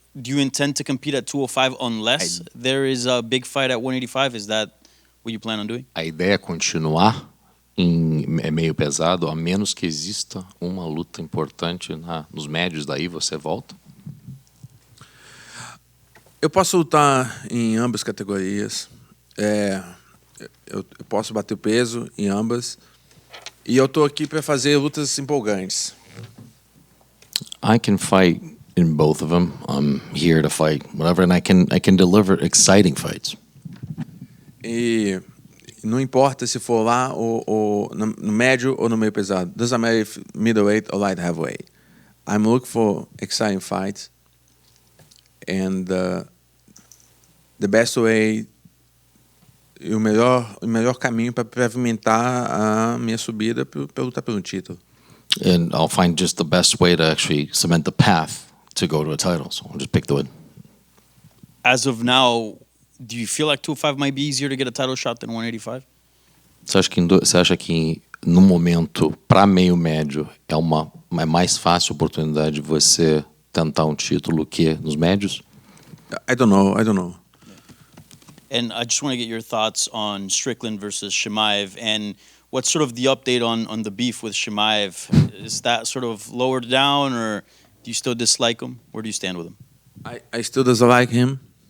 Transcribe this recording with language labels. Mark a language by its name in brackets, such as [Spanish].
[English] Do you intend to compete at 205 unless there is a big fight at 185? Is that what you plan on doing? [Portuguese] A ideia é continuar em meio pesado, a menos que exista uma luta importante nos médios, daí você volta? Eu posso lutar em ambas categorias. Eu posso bater o peso em ambas. E eu tô aqui para fazer lutas empolgantes. [English] I can fight in both of them. I'm here to fight whatever, and I can deliver exciting fights. [Portuguese] E não importa se for lá ou no médio ou no meio pesado. [English] Doesn't matter if middleweight or light heavyweight. I'm looking for exciting fights. And the best way, [Portuguese] e o melhor caminho para pavimentar a minha subida para lutar pelo título. [English] And I'll find just the best way to actually cement the path to go to a title. So I'll just pick the win. As of now, do you feel like 205 might be easier to get a title shot than 185? [Portuguese] Você acha que no momento, para meio médio, é mais fácil a oportunidade de você tentar um título que nos médios? [English] I don't know. And I just want to get your thoughts on Strickland versus Chimaev, and what's sort of the update on the beef with Chimaev? Is that sort of lowered down, or do you still dislike him? Where do you stand with him? I still dislike him.